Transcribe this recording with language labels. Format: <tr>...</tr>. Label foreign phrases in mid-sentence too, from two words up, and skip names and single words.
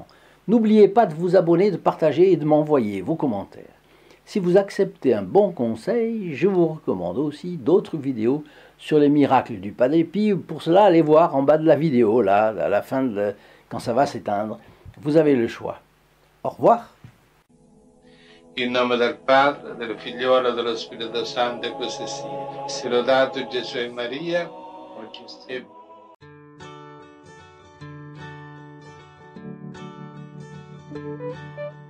<fr>N'oubliez pas de vous abonner, de partager et de m'envoyer vos commentaires. Si vous acceptez un bon conseil, je vous recommande aussi d'autres vidéos sur les miracles du Padre Pio. Pour cela, allez voir en bas de la vidéo, là, à la fin, quand ça va s'éteindre. Vous avez le choix. Au revoir.</fr> <it>In nome del Padre, del Figliolo e dello Spirito Santo, e così sia. Sia lodato Gesù e Maria, oggi e</it>